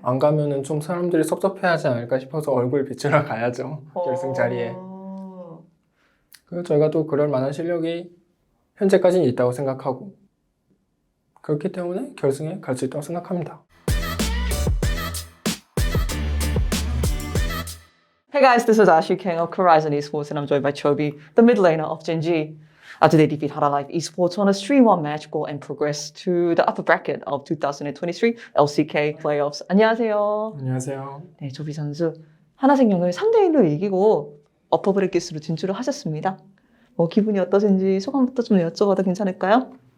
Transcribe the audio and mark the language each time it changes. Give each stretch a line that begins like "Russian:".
Korean: 안 가면은 좀 사람들이 섭섭해하지 않을까 싶어서 얼굴 비추러 가야죠. 결승 자리에. 어, 그리고 저희가 또 그럴 만한 실력이 현재까지는 있다고 생각하고 그렇기 때문에 결승에 갈 수 있다고 생각합니다.
English: Hey guys, this is Ashley King of Horizon Esports and I'm joined by Chobi, the mid laner of Gen G. Today defeat Hara Life Esports on a 3-1 match goal and progress to the upper bracket of 2023 LCK playoffs.
Korean: 안녕하세요. 안녕하세요. 네, 조비 선수 하나생명을 3대1로 이기고 어퍼 브레이킷으로 진출을 하셨습니다. 기분이 어떠신지 소감부터 좀 여쭤봐도 괜찮을까요?